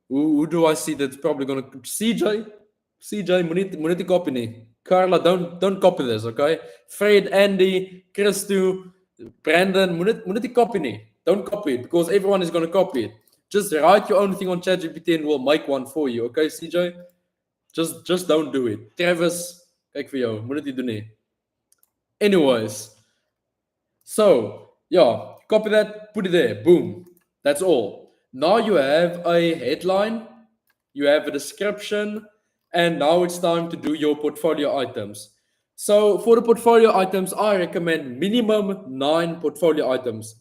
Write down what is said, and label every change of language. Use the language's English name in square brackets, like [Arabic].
[English] Who do I see that's probably gonna CJ? CJ, [Afrikaans] moenie copy nie. [English] Carla, don't copy this, okay? Fred, Andy, Christu, Brandon, [Afrikaans] moenie copy nie. [English] Don't copy it because everyone is gonna copy it. Just write your own thing on ChatGPT and we'll make one for you, okay, CJ? Just don't do it. [Afrikaans] Travis, kyk vir jou, moenie dit doen nie. [English] Anyways, so yeah, copy that, put it there, boom. That's all. Now you have a headline, you have a description, and now it's time to do your portfolio items. So for the portfolio items, I recommend minimum 9 portfolio items.